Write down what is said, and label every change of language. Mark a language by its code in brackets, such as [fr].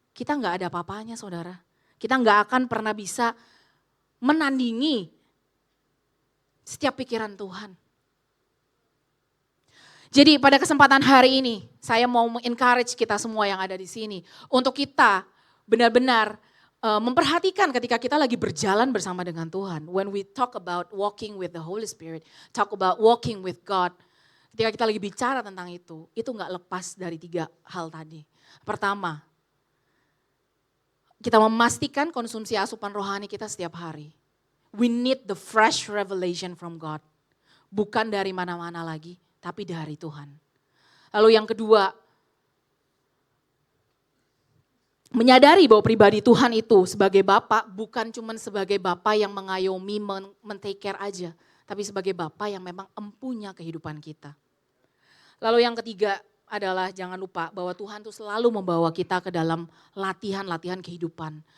[id] Kita gak ada apa-apanya saudara. Kita gak akan pernah bisa menandingi setiap pikiran Tuhan. Jadi pada kesempatan hari ini saya mau encourage kita semua yang ada di sini. Untuk kita benar-benar memperhatikan ketika kita lagi berjalan bersama dengan Tuhan. [en] When we talk about walking with the Holy Spirit, talk about walking with God. [id] Ketika kita lagi bicara tentang itu gak lepas dari 3 hal tadi. Pertama, kita memastikan konsumsi asupan rohani kita setiap hari. [en] We need the fresh revelation from God. [id] Bukan dari mana-mana lagi, tapi dari Tuhan. Lalu yang kedua, menyadari bahwa pribadi Tuhan itu sebagai Bapa bukan cuma sebagai Bapa yang mengayomi, men-take care aja. Tapi sebagai Bapa yang memang empunya kehidupan kita. Lalu yang ketiga adalah jangan lupa bahwa Tuhan tuh selalu membawa kita ke dalam latihan-latihan kehidupan.